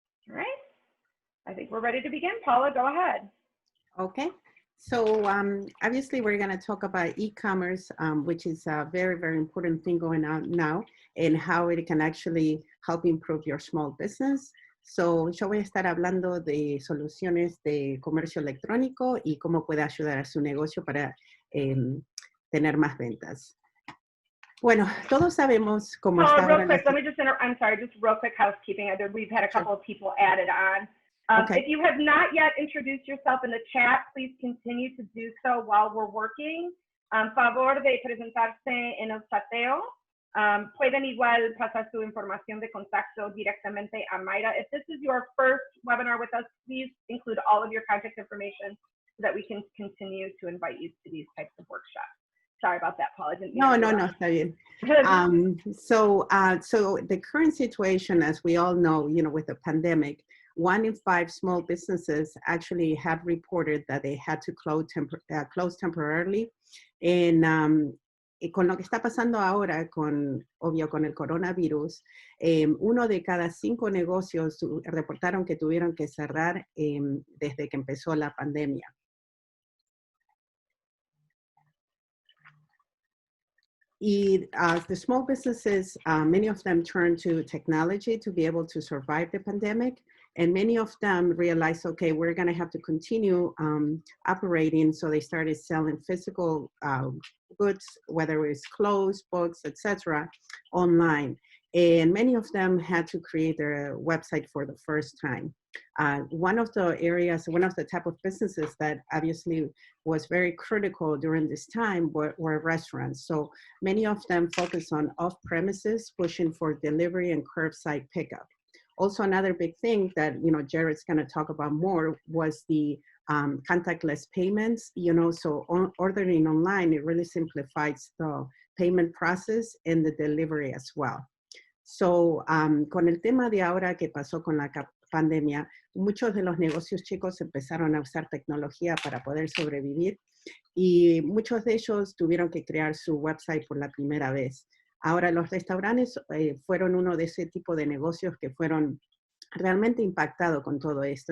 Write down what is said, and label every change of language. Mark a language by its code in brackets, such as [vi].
[en] All right. I think we're ready to begin. Paula, go ahead. Okay. So obviously we're going to talk about e-commerce, which is a very, very important thing going on now, and how it can actually help improve your small business. [es] So yo voy a estar hablando de soluciones de comercio electrónico y cómo puede ayudar a su negocio para tener más ventas. Bueno, todos sabemos cómo está [en] real [es] ahora [en] quick, let me just I'm sorry, just real quick housekeeping. We've had a couple of people added on. Okay. If you have not yet introduced yourself in the chat, please continue to do so while we're working. [es] Favor de presentarse en el chateo. Pueden igual pasar su información de contacto directamente a Maida. [en] If this is your first webinar with us, please include all of your contact information so that we can continue to invite you to these types of workshops. Sorry about that, Paula. [es] No, está bien. [en] So the current situation, as we all know, you know, with the pandemic, 1 in 5 small businesses actually have reported that they had to close temporarily. [es] And con lo que está pasando ahora, obvio, con el coronavirus, 1 de cada 5 negocios reportaron que tuvieron que cerrar desde que empezó la pandemia. [en] The small businesses, many of them turned to technology to be able to survive the pandemic. And many of them realized, okay, we're going to have to continue operating. So they started selling physical goods, whether it's clothes, books, etc., online. And many of them had to create their website for the first time. One of the type of businesses that obviously was very critical during this time were restaurants. So many of them focus on off-premises, pushing for delivery and curbside pickup. Also, another big thing that, Jared's going to talk about more was the contactless payments. So ordering online, it really simplifies the payment process and the delivery as well. [es] So, con el tema de ahora que pasó con la pandemia, muchos de los negocios chicos empezaron a usar tecnología para poder sobrevivir y muchos de ellos tuvieron que crear su website por la primera vez. Ahora, los restaurantes fueron uno de ese tipo de negocios que fueron realmente impactados con todo esto.